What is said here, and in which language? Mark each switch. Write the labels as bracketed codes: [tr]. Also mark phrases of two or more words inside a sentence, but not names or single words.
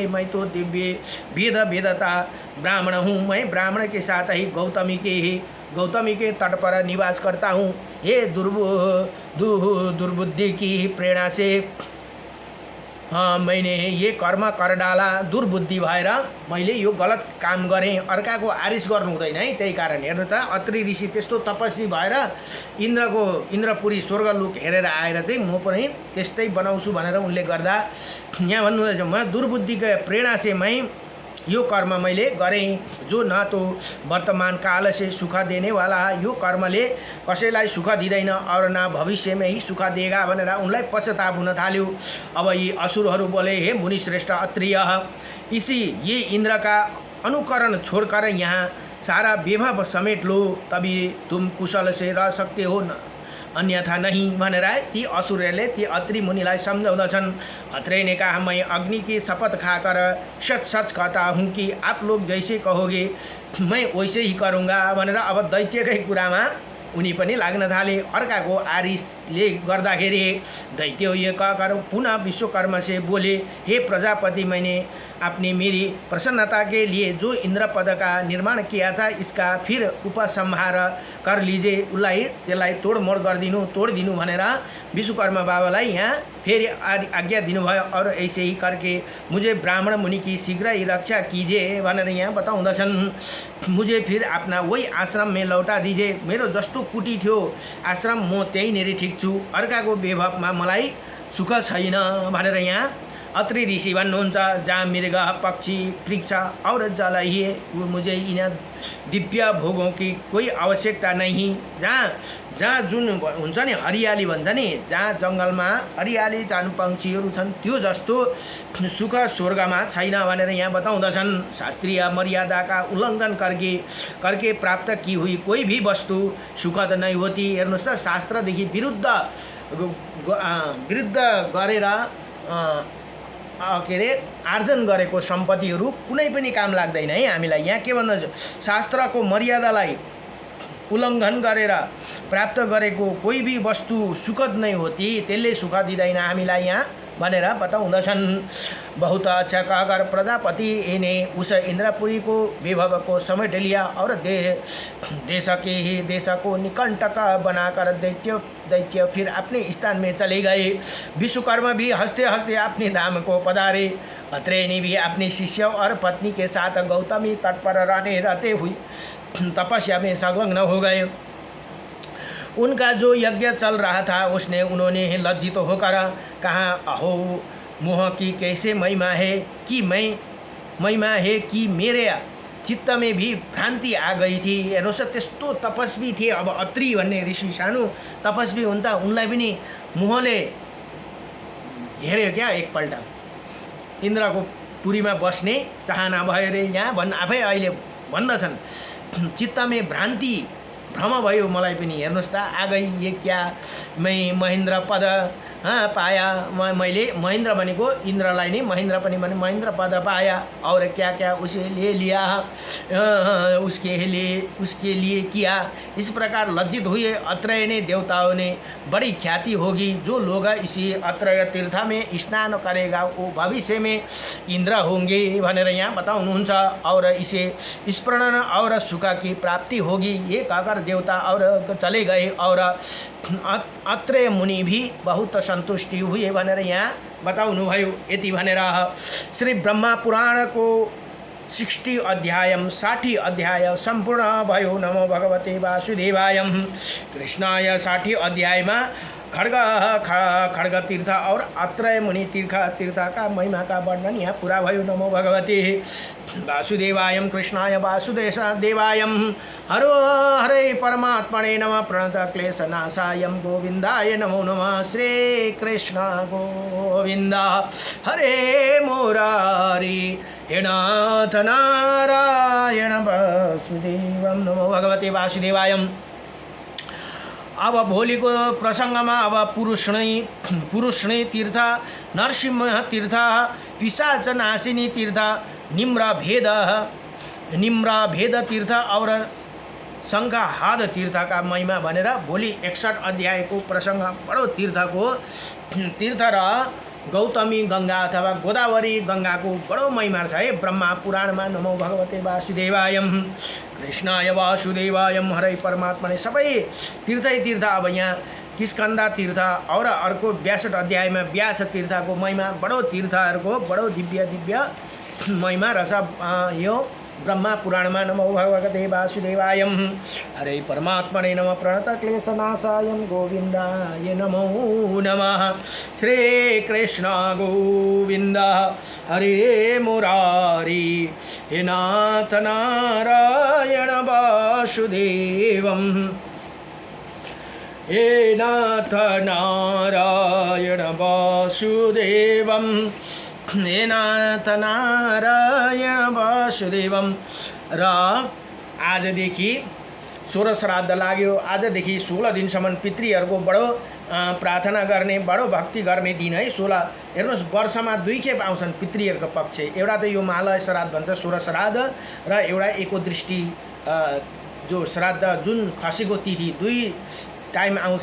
[hi] मैं तो दिव्य वेदता ब्राह्मण हूँ, मैं ब्राह्मण के साथ ही गौतमी के तट पर निवास करता हूँ। ये दुर्बुद्धि की प्रेरणा से मैंने ये कर्म कर डाला। [ne] दुर्बुद्धि भएर मैले यो गलत काम गरेँ। अर्काको आरिस गर्नु हुँदैन है। त्यही कारण हेर्नु त अत्रि ऋषि त्यस्तो तपस्वी भएर इन्द्रपुरी स्वर्गलोक हेरेर आएर चाहिँ म पनि त्यस्तै बनाउँछु भनेर उनले गर्दा यहाँ भन्नुहुन्छ, म दुर्बुद्धिको [hi] प्रेरणा से मैं [ne] यो कर्म मैले गरेँ, [hi] जो न तो वर्तमान काल से सुख देने वाला है। [ne] यो कर्मले कसैलाई सुख दिँदैन [hi] और न भविष्य में ही सुख देगा [ne] भनेर उनलाई पश्चाताप हुन थाल्यो। अब यी असुरहरू [hi] बोले, हे मुनि श्रेष्ठ अत्रिय, इसी ये इंद्र का अनुकरण छोड़कर यहाँ सारा वैभव समेट लो, तभी तुम कुशल से रह सकते हो, अन्यथा नहीं [ne] भनेर ती असुरहरूले ती अत्रि मुनिलाई सम्झाउँदछन्। [hi] अत्रेय ने कहा, मैं अग्नि की शपथ खाकर सच कहता हूँ कि आप लोग जैसे कहोगे मैं वैसे ही करूँगा [ne] भनेर अब दैत्यकै कुरामा उनी पनि लाग्न थाले। अर्काको आरिसले गर्दाखेरि [hi] दैत्य ये कहकर पुनः विश्वकर्मा से बोले, हे प्रजापति, मैंने आपने मेरी प्रसन्नता के लिए जो इंद्र पद का निर्माण किया था इसका फिर उपसंहार कर लीजिए। [ne] उसलाई त्यसलाई तोडमोड तोडिदिनु भनेर विश्वकर्मा बाबालाई यहाँ फेरि आज्ञा दिनुभयो। [hi] और ऐसे ही करके मुझे ब्राह्मण मुनि की शीघ्र ही रक्षा कीजिए [ne] भनेर यहाँ बताउँदछन्। [hi] मुझे फिर अपना वही आश्रम में लौटा दीजिए। [ne] मेरो जस्तो कुटी थियो आश्रम म त्यहीँनिर ठिक छु, अर्काको वैभवमा मलाई सुख छैन भनेर यहाँ अत्रि ऋषि भन्नुहुन्छ। [hi] जहाँ मृग पक्षी वृक्ष और जल ही है, मुझे इन दिव्य भोगों की कोही आवश्यकता नहीं। [ne] जहाँ जुन हुन्छ नि हरियाली भन्छ नि, जहाँ जङ्गलमा हरियाली जान पंक्षीहरू छन् त्यो जस्तो सुख स्वर्गमा छैन भनेर यहाँ बताउँदछन्। [hi] शास्त्रीय मर्यादा का उल्लंघन करके प्राप्त की हुई कोई भी वस्तु सुखद नहीं होती। [ne] हेर्नुहोस् त, शास्त्रदेखि विरुद्ध गरेर के अरे आर्जन गरेको सम्पत्तिहरू कुनै पनि काम लाग्दैन है हामीलाई। यहाँ के भन्छ, शास्त्रको मर्यादालाई उल्लङ्घन गरेर प्राप्त गरेको [hi] कोही भी वस्तु सुखद नै होती, [ne] त्यसले सुख दिँदैन हामीलाई यहाँ भनेर बताउँदछन्। [hi] बहुत अच्छा कहकर प्रजापति ने उस इंद्रपुरी को विभव को समेट लिया और देश को निकंटक बनाकर दैत्य फिर अपने स्थान में चले गए। विश्वकर्मा भी हंसते हंसते अपने धाम को पधारे। अत्रेय ने भी अपने शिष्य और पत्नी के साथ गौतमी तट पर रहते हुए तपस्या में संलग्न हो गए। उनका जो यज्ञ चल रहा था उसने उन्होंने लज्जित होकर कहा, अहो मोह की कैसे महिमा है कि मेरे चित्त में भी भ्रांति आ गई थी। [ne] हेर्नुहोस् त्यस्तो तपस्वी थिए। अब अत्रि भन्ने ऋषि सानो तपस्वी हुन्था, उनलाई पनि मोहले हेऱ्यो क्या एकपल्ट। इन्द्रको पुरीमा बस्ने चाहना भयो रे। यहाँ आफै अहिले भन्दछन्, [hi] चित्त में [ne] भ्राम भयो मलाई पनि। हेर्नुहोस् त, [hi] आ गई ये क्या, मैं महेन्द्र पद पाया [ne] मैले महेंद्र भनेको इंद्रलाई नै महेंद्र पनि भने [hi] महेंद्र पद पाया और क्या क्या उसे ले लिया उसके लिए किया। इस प्रकार लज्जित हुए अत्रेय ने देवताओं ने, बड़ी ख्याति होगी जो लोग इसी अत्रेय तीर्थ में स्नान करेगा वो भविष्य में इंद्र होंगे [ne] भनेर यहाँ बताउनुहुन्छ। [hi] और इसे स्मरण और सुख की प्राप्ति होगी ये कहकर देवता और चले गए और अत्रेय मुनि भी बहुत संतुष्टि हुए [ne] भनेर यहाँ बताउनु भयो। यति भनेर श्री ब्रह्मा पुराण को 60 अध्याय 60 अध्याय संपूर्ण भयो। [sa] नमो भगवते वासुदेवाय। [hi] कृष्णाय 60 अध्याय में खड्ग तीर्थ और अत्रेय मुनि तीर्थ का महिमा का वर्णन [ne] यहाँ पूरा भयो। [sa] नमो भगवते वासुदेवाय कृष्णाय वासुदेवाय हरो हरे परमात्मने नमः प्रणत क्लेशनाशाय गोविंदाय नमो नमः। श्री कृष्ण गोविंद हरे मुरारी हे नाथ नारायण वासुदेवम। नमो भगवते वासुदेवाय। [ne] अब भोलि को प्रसंग में अब पुरुषणी तीर्थ, नरसिंह तीर्थ, पिशाच नाशिनी तीर्थ, निम्र भेद तीर्थ और शंखाहाद तीर्थ का महिमा भनेर भोलि 61 अध्याय को प्रसंग बड़ो तीर्थ र गौतमी गंगा अथवा गोदावरी गंगा को बड़ो महिमा छ है ब्रह्मा पुराण में। [sa] नमो भगवते वासुदेवाय कृष्णाय वासुदेवाय हरे परमात्मा ने [ne] सबै तीर्थ। अब यहाँ किस्कंदा तीर्थ और अर्को 62 अध्याय में व्यास तीर्थ को महिमा बड़ो तीर्थहरूको बड़ो दिव्य महिमा रहेछ यो ब्रह्मा पुराण में। [sa] नमो भगवते वासुदेवाय हरे परमात्मने नमः प्रणत क्लेशनाशाय गोविंदाय नमो नमः। श्री कृष्ण गोविंद हरे मुरारी हे नाथ नारायण वासुदेवम। हे नाथ नारायण वासुदेवम। हे नाथ नारायण वासुदेवम। [ne] र आजदेखि 16 श्राद्ध लाग्यो। आजदेखि 16 दिनसम्म पितृहरूको बडो प्रार्थना गर्ने बडो भक्ति गर्ने दिन है 16। हेर्नुहोस् वर्षमा 2 खेप आउँछन् पितृहरूको पक्ष। एउटा त यो महालय श्राद्ध भन्छ 16 श्राद्ध र एउटा एकोदृष्टि जो श्राद्ध जुन खसेको तिथि 2 टाइम आउँछ।